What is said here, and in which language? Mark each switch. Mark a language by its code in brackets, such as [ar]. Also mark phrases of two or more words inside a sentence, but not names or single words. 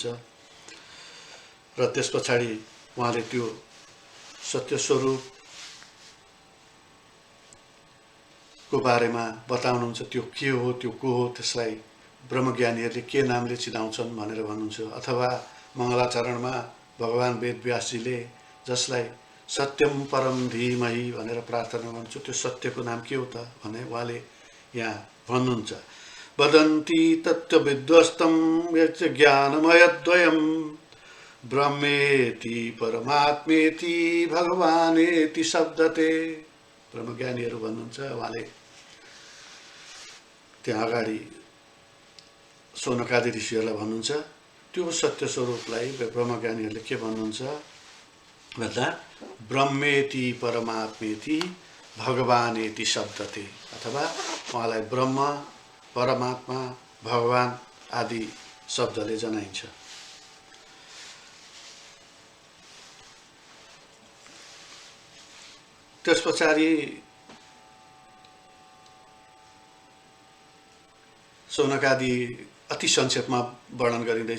[ne] र त्यस पछाडि उहाँले त्यो सत्य स्वरूपको बारेमा बताउनुहुन्छ, त्यो के हो, त्यो को हो, त्यसलाई ब्रह्मज्ञानीहरूले के नामले चिनाउँछन् भनेर भन्नुहुन्छ। अथवा मङ्गलाचरणमा भगवान वेदव्यासजीले जसलाई [sa] सत्यम परम धीमहि [ne] भनेर प्रार्थना गर्नुहुन्छ, त्यो सत्यको नाम के हो त भने उहाँले यहाँ भन्नुहुन्छ, [sa] वदन्ति तत्त्वविद्वस्तं यच्च ज्ञानमयद्वयं ब्रह्मेति परमात्मेति भगवानेति शब्दते। [ne] ब्रह्मज्ञानीहरू भन्नुहुन्छ, उहाँले त्यहाँ अगाडि शौनकादि ऋषिहरूलाई भन्नुहुन्छ, त्यो सत्य स्वरूपलाई ब्रह्मज्ञानीहरूले के भन्नुहुन्छ भन्दा [sa] ब्रह्मेति परमात्मेति भगवानेति शब्दते, [ne] अथवा उहाँलाई ब्रह्म, परमात्मा, भगवान आदि शब्दले जनाइन्छ। त्यस पछाडि शौनकादि अति संक्षेपमा वर्णन गरिँदैछ।